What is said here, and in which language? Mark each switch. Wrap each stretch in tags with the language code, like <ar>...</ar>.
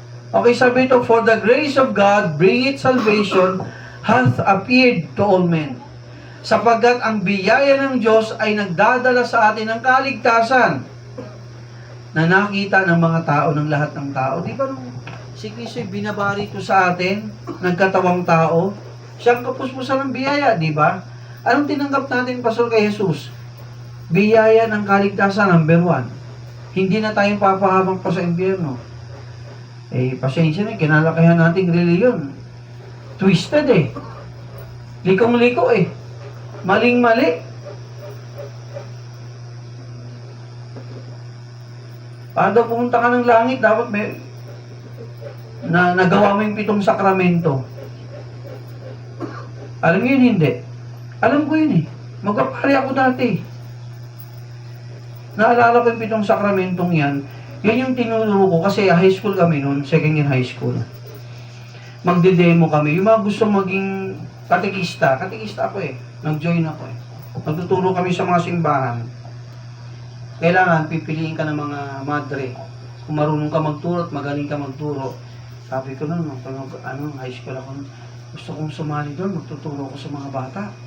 <en>Okay,</en> <tl>sabi ito,</tl> <en>for the grace of God, bring it salvation, hath appeared to all men.</en> <tl>Sapagkat ang biyaya ng Diyos ay nagdadala sa atin ng kaligtasan na nakita ng mga tao, ng lahat ng tao. Di ba nung si Kristo binabari ito sa atin, nagkatawang tao, siyang kapuspusan ng biyaya, di ba? Anong tinanggap natin, Pastor, kay Jesus? Biyaya ng kaligtasan, number 1. Hindi na tayo papahabang pa sa impyerno. Eh, pasensya na, kinalakihan nating reliyon. Twisted eh. Likong-liko eh. Maling-mali. Para daw pumunta ka ng langit, dapat may nagawa mo yung 7 sakramento. Alam niyo yun, hindi. Alam ko yun eh. Magpapari ako dati. Naalala ko yung 7 sakramentong yan. Yan yung tinuro ko kasi high school kami noon, second year high school. Magde-demo kami. Yung mga gusto maging katekista ako eh. Nag-join ako eh. Nagtuturo kami sa mga simbahan. Kailangan pipiliin ka ng mga madre. Kung marunong ka magturo at magaling ka magturo. Sabi ko noon, high school ako noon, gusto kong sumali doon, magtuturo ko sa mga bata.</tl>